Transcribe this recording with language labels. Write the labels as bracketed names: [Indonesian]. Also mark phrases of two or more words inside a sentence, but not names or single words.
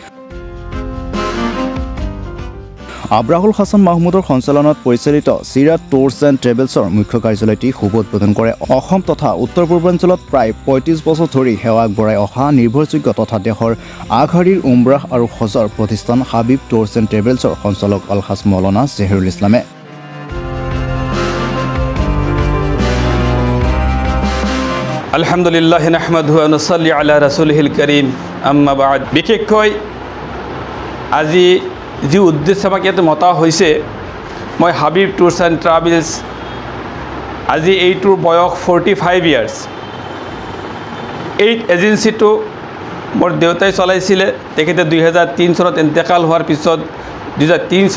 [Assamese] আব্ৰাহুল হাছান মাহমুদৰ সঞ্চালনত পৰিচালিত চিৰাত টুৰছ এণ্ড ট্ৰেভেলছৰ মুখ্য কাৰ্যালয়টি শুভ উদ্বোধন কৰে অসম তথা উত্তৰ পূৰ্বাঞ্চলত প্ৰায় ৩৫ বছৰ ধৰি সেৱা আগবঢ়াই অহা নিৰ্ভৰযোগ্য তথা দেশৰ আগশাৰীৰ উমৰাহ আৰু হজৰ প্ৰতিষ্ঠান হাবিব টুৰছ এণ্ড ট্ৰেভেলছৰ সঞ্চালক আলহাজ মৌলানা জহিৰুল ইছলামে [Arabic] الحمد لله نحمده ونصلي على رسوله الكريم أما بعد [Assamese] বিশেষকৈ আজি যি উদ্দেশ্য আমাক ইয়াতে মতা হৈছে মই হাবিব টুৰছ এণ্ড ট্ৰেভেলছ আজি এইটোৰ বয়স 45 ইয়াৰ্ছ এই এজেঞ্চিটো মোৰ দেউতাই চলাইছিলে তেখেতে 2003 চনত ইন্তেকাল হোৱাৰ পিছত 2003